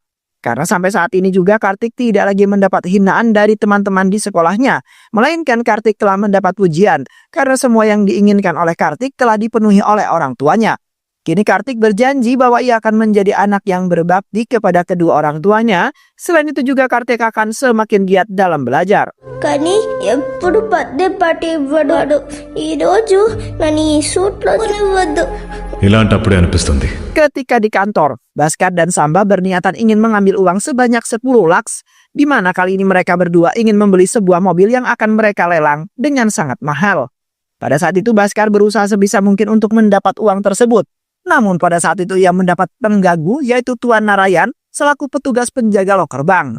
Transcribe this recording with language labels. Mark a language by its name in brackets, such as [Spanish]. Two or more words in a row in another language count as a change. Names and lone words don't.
[Indonesian] Karena sampai saat ini juga Kartik tidak lagi mendapat hinaan dari teman-teman di sekolahnya, melainkan Kartik telah mendapat pujian karena semua yang diinginkan oleh Kartik telah dipenuhi oleh orang tuanya. Kini Kartik berjanji bahwa ia akan menjadi anak yang berbakti kepada kedua orang tuanya. Selain itu juga Kartik akan semakin giat dalam belajar. [Telugu] కానీ ఎప్పుడు [English] birthday party [Telugu] ఇవ్వడాడు ఈరోజు నన్ను ఈ సూట్లో ఇవ్వద్దు. ఇలాంటప్పుడే అనిపిస్తుంది [Indonesian] Ketika di kantor, Baskar dan Samba berniatan ingin mengambil uang sebanyak 10 laks, di mana kali ini mereka berdua ingin membeli sebuah mobil yang akan mereka lelang dengan sangat mahal. Pada saat itu Baskar berusaha sebisa mungkin untuk mendapat uang tersebut. Namun pada saat itu ia mendapat pengganggu yaitu Tuan Narayan selaku petugas penjaga loker bank.